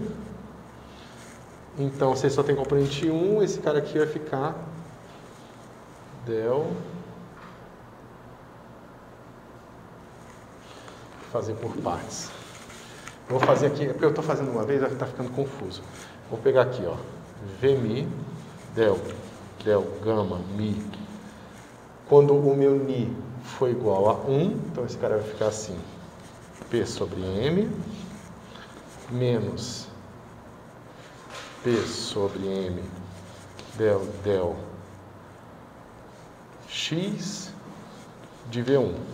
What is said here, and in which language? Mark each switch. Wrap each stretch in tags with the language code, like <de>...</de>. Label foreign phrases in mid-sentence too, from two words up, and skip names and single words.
<pt>Então, se ele só tem componente 1, esse cara aqui vai ficar del. Vou fazer por partes. Eu vou fazer aqui, porque eu estou fazendo uma vez, vai estar ficando confuso. Vou pegar aqui, ó, Vmi, del gama mi. Quando o meu ni for igual a 1, então esse cara vai ficar assim, P sobre M, menos P sobre M del X de V1.</pt>